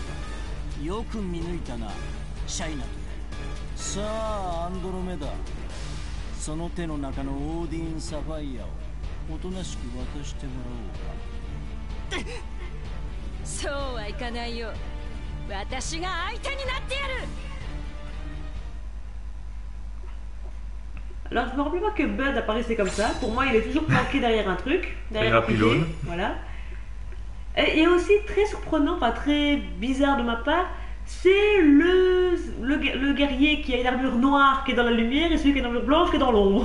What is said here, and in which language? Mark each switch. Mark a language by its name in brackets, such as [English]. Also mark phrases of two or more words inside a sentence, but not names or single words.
[Japanese] よく見抜いたなシャイナと。さあアンドロメダ、その手の中のオーディン・サファイアをおとなしく渡してもらおうか。そうはいかないよ。私が相手になってやる。 [French] Alors je me rappelle pas que Bud apparaissait comme ça. Pour moi, il est toujours planqué derrière un truc, derrière un pilier. Voilà. Et aussi très surprenant, enfin très bizarre de ma part, c'est le guerrier qui a une armure noire qui est dans la lumière et celui qui a une armure blanche qui est dans l'ombre.